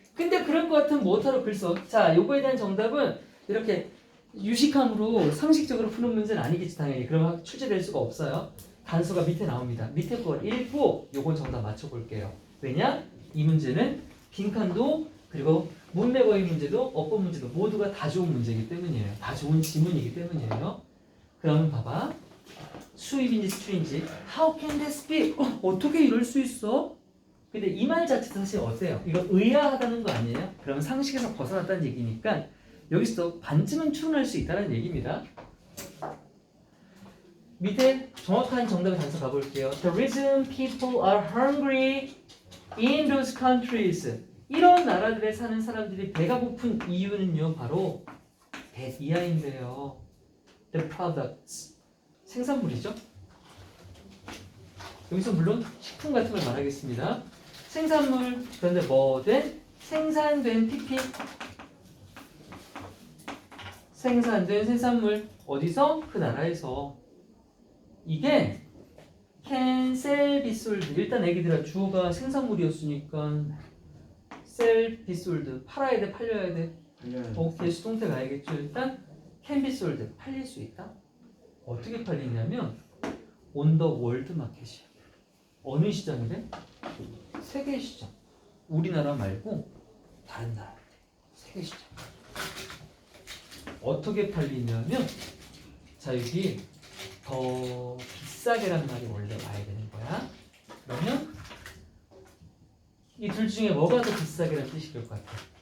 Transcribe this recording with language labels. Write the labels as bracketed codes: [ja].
[ko] 근데 그럴 것 같으면 뭐하러 글 써? 자, 요거에 대한 정답은 이렇게 유식함으로 상식적으로 푸는 문제는 아니겠지, 당연히. 그러면 출제될 수가 없어요. 단서가 밑에 나옵니다. 밑에 걸 읽고 요건 정답 맞춰볼게요. 왜냐? 이 문제는 빈칸도 그리고 문맥어의 문제도 어법 문제도 모두가 다 좋은 문제이기 때문이에요. 다 좋은 지문이기 때문이에요. 그러면 봐봐. 수입인지 수출인지 [en] How can this be? [ko] 어떻게 이럴 수 있어? 근데 이 말 자체도 사실 어때요? 이거 의아하다는 거 아니에요? 그러면 상식에서 벗어났다는 얘기니까 여기서 반쯤은 추론할 수 있다는 얘기입니다. 밑에 정확한 정답의 단서 가볼게요. [en] The reason people are hungry in those countries. [ko] 이런 나라들에 사는 사람들이 배가 고픈 이유는요, 바로 배 이하인데요. [en] The products. [ko] 생산물이죠. 여기서 물론 식품 같은 걸 말하겠습니다. 생산물, 그런데 뭐든 생산된 PP. 생산된 생산물. 어디서? 그 나라에서. 이게 [en] can sell be sold. [ko] 일단 애기들아 주어가 생산물이었으니까 [en] sell be sold. [ko] 팔아야 돼, 팔려야 돼. 오케이, 수동태 가야겠죠. 일단 [en] can be sold. [ko] 팔릴 수 있다. 어떻게 팔리냐면 [en] on the world market [ko] 이야. 어느 시장이래? 세계 시장. 우리나라 말고 다른 나라인데 세계 시장. 어떻게 팔리냐면 자, 여기 더 비싸게란 말이 원래 와야 되는 거야. 그러면 이 둘 중에 뭐가 더 비싸게란 뜻이 될 것 같아?